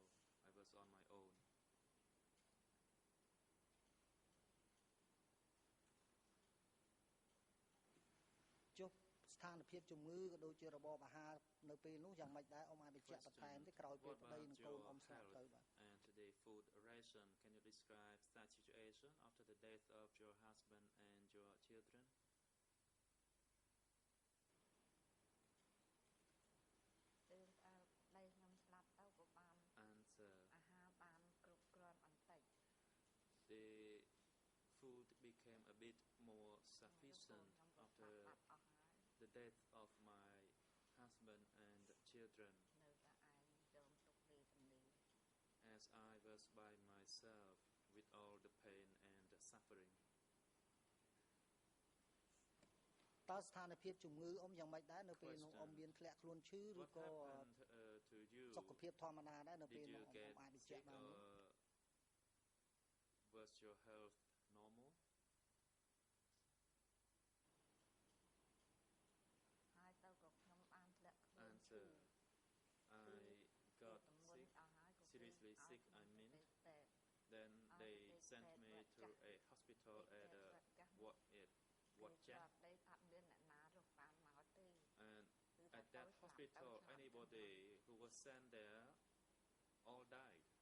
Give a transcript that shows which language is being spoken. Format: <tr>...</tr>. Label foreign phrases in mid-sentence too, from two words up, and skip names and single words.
<en>I was on my own.</en> <km>ចុះស្ថានភាពជំងឺក៏ដូចជារបបអាហារនៅពេលនោះយ៉ាងម៉េចដែរអ៊ំអាចបញ្ជាក់បន្ថែមទេក្រោយពេលប្តីនិងកូនអ៊ំស្លាប់ទៅបាទ</km> <en>And the food ration, can you describe that situation after the death of your husband and your children?</en> <km>ពេលប្តីខ្ញុំស្លាប់ទៅក៏បាន</km> <en>Answer:</en> <km>អាហារបានគ្រប់គ្រាន់បន្តិច</km> <en>the food became became a bit more sufficient after the death of my husband and children, as I was by myself with all the pain and suffering.</en> <km>តើស្ថានភាពជំងឺអ៊ំយ៉ាងម៉េចដែរនៅពេលនោះអ៊ំមានធ្លាក់ខ្លួនឈឺឬ</km> <en>What</en> <km>ក៏</km> <en>happened to you?</en> <km>សុខភាពធម្មតាដែរនៅពេល</km> <en>Did</en> <km>នោះ</km> <en>you</en> <km>អ៊ំ</km> <en>get</en> <km>អាចបញ្ជាក់</km> <en>sick</en> <km>បានទេ</km> <en>or was your health normal?</en> <km>ហើយទៅក៏ខ្ញុំបានធ្លាក់ខ្លួនឈឺ</km> <en>Answer. I got sick, seriously sick, I mean. Then they sent me to a hospital at Wat Chang. And at that hospital, anybody who was sent there all died.</en>